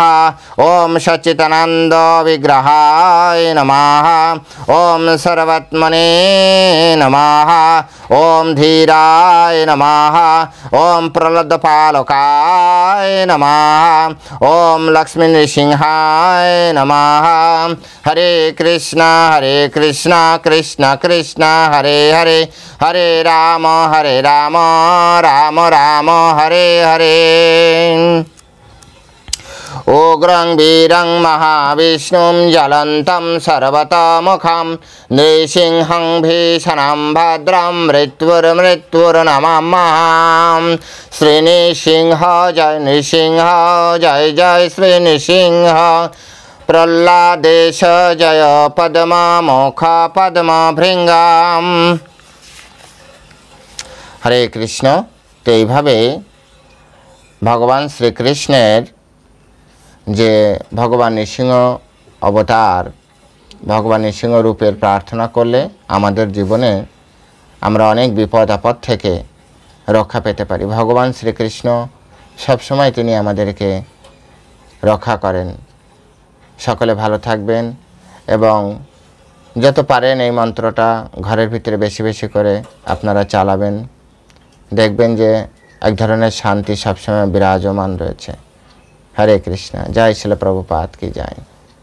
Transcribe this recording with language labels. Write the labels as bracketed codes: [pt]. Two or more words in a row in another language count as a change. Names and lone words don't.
[sa] ओम सच्चिदानंद विग्रहाय नमः। ओम सर्वात्मने नमः। ओम धीराय नमः। ओम प्रलब्धपालकाय नमः। ओम लक्ष्मी नृसिंहाय नमः। हरे कृष्ण कृष्ण कृष्ण हरे हरे, हरे राम राम राम हरे हरे। उग्रं वीरं महाविष्णुं ज्वलन्तं सर्वतोमुखं नृसिंहं भीषणं भद्रं मृत्युर्नमाम्यहं। श्रीनृसिंह जय जय श्रीनृसिंह। प्रह्लादेश जय पद्ममुख पद्मभृङ्गं। हरे कृष्ण। [bn] तो এইভাবে ভগবান শ্রীকৃষ্ণের যে ভগবান নৃসিংহ অবতার, ভগবান নৃসিংহ রূপের প্রার্থনা করলে আমাদের জীবনে আমরা অনেক বিপদ আপদ থেকে রক্ষা পেতে পারি। ভগবান শ্রীকৃষ্ণ সবসময় তিনি আমাদেরকে রক্ষা করেন। সকলে ভালো থাকবেন এবং যত পারেন এই মন্ত্রটা ঘরের ভিতরে বেশি বেশি করে আপনারা চালাবেন। দেখবেন যে এক ধরনের শান্তি সবসময় বিরাজমান রয়েছে। [hi] हरे कृष्णा। जय श्रील प्रभुपाद की जय।